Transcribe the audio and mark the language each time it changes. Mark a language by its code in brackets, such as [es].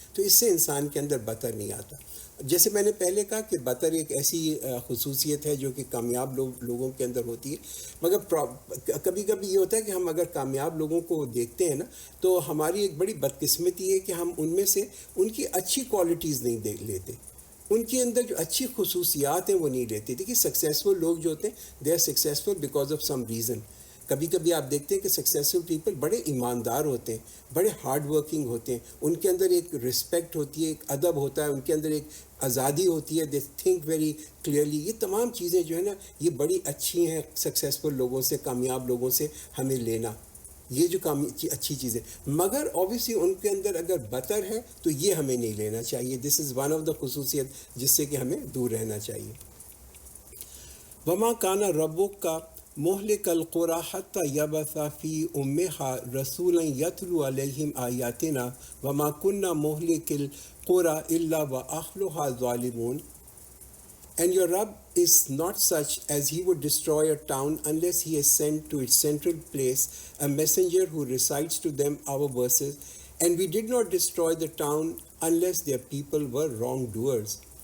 [ur] تو اس سے انسان کے اندر بطر نہیں آتا. جیسے میں نے پہلے کہا کہ بطر ایک ایسی خصوصیت ہے جو کہ کامیاب لوگوں کے اندر ہوتی ہے. مگر کبھی کبھی یہ ہوتا ہے کہ ہم اگر کامیاب لوگوں کو دیکھتے ہیں نا، تو ہماری ایک بڑی بدقسمتی ہے کہ ہم ان میں سے ان کی اچھی کوالٹیز نہیں دیکھ لیتے، ان کے اندر جو اچھی خصوصیات ہیں وہ نہیں لیتے. دیکھیے سکسیزفل لوگ جو ہوتے ہیں [en] They are successful because of some reason. [ur] کبھی کبھی آپ دیکھتے ہیں کہ سکسیزفل پیپل بڑے ایماندار ہوتے ہیں، بڑے ہارڈ ورکنگ ہوتے ہیں، ان کے اندر ایک رسپیکٹ ہوتی ہے، ایک ادب ہوتا ہے، ان کے اندر ایک آزادی ہوتی ہے، [en] They think very clearly. [ur] یہ تمام چیزیں جو ہے نا یہ بڑی اچھی ہیں سکسیزفل لوگوں سے، کامیاب لوگوں سے ہمیں لینا، یہ جو اچھی چیزیں. مگر اوبیسلی ان کے اندر اگر بطر ہے تو یہ ہمیں نہیں لینا چاہیے. [en] this is one of the [ur] خصوصیت جس سے کہ ہمیں دور رہنا چاہیے. [ar] وما کانا ربک کا مہلک القری حتی یبعث فی امہا رسولا یتلو علیہم آیاتنا وما کننا مہلک القری الا واہلھا ظالمون. [en] And your Rabb is not such as he would destroy a town unless he has sent to its central place a messenger who recites to them our verses, and we did not destroy the town unless their people were wrongdoers.